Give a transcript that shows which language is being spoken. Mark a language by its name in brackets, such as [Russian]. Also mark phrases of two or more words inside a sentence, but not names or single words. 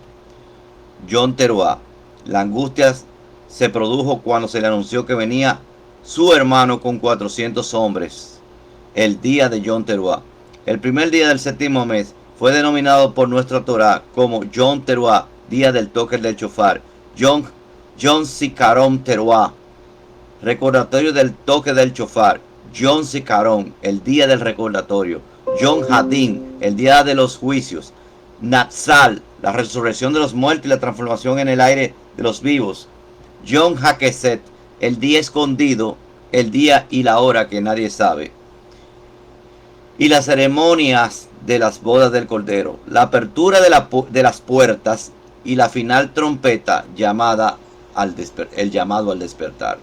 [Spanish] Yom Teruah, la angustia se produjo cuando se le anunció que venía su hermano con 400 hombres. El día de Yom Teruah. El primer día del séptimo mes fue denominado por nuestra Torah como Yom Teruah, día del toque del shofar. Yom Zikaron Teruah, recordatorio del toque del shofar. Yom Zikaron, el día del recordatorio. Yom Hadin, el día de los juicios. Natsal, la resurrección de los muertos y la transformación en el aire de los vivos. Yom HaKeset, el día escondido, el día y la hora que nadie sabe. Y las ceremonias de las bodas del Cordero, la apertura de las puertas y la final trompeta llamada el llamado al despertar.